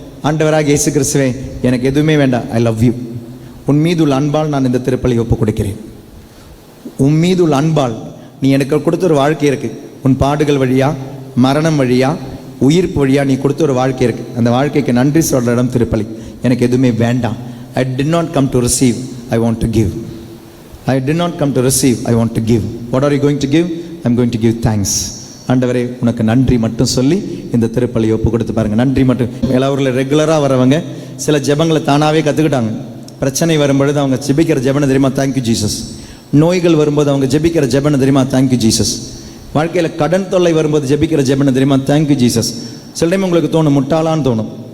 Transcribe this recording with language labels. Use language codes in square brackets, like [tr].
[ta] ஆண்டவராக இயேசு கிறிஸ்துவே எனக்கு எதுவுமே வேண்டாம், [en] I love you, [ta] உன் மீதுள்ள அன்பால் நான் இந்த திருப்பலி ஒப்பு கொடுக்கிறேன். உன் மீதுள்ள அன்பால் நீ எனக்கு கொடுத்த ஒரு வாழ்க்கை இருக்குது. உன் பாடுகள் வழியா, மரணம் வழியா, உயிர்ப்பு வழியா நீ கொடுத்த ஒரு வாழ்க்கை இருக்குது. அந்த வாழ்க்கைக்கு நன்றி சொல்கிற இடம் திருப்பலி. எனக்கு எதுவுமே வேண்டாம். [en] I did not come to receive, I want to give. I did not come to receive, I want to give. What are you going to give? I'm going to give thanks. [ta] ஆண்டவரே உனக்கு நன்றி மட்டும் சொல்லி இந்த திருப்பலியை ஒப்பு கொடுத்து பாருங்க. நன்றி மட்டும். எல்லாவரில் ரெகுலராக வரவங்க சில ஜெபங்களை தானாகவே கற்றுக்கிட்டாங்க. பிரச்சனை வரும்பொழுது அவங்க ஜெபிக்கிற ஜெபனை தெரியுமா, [en] Thank you Jesus. [ta] நோய்கள் வரும்போது அவங்க ஜெபிக்கிற ஜெபனை தெரியுமா, தேங்க்யூ ஜீசஸ். வாழ்க்கையில் கடன் தொல்லை வரும்போது ஜெபிக்கிற ஜெபனை தெரியுமா, [en] Thank you Jesus. [ta] சில டைம் உங்களுக்கு தோணும் முட்டாளான்னு தோணும்.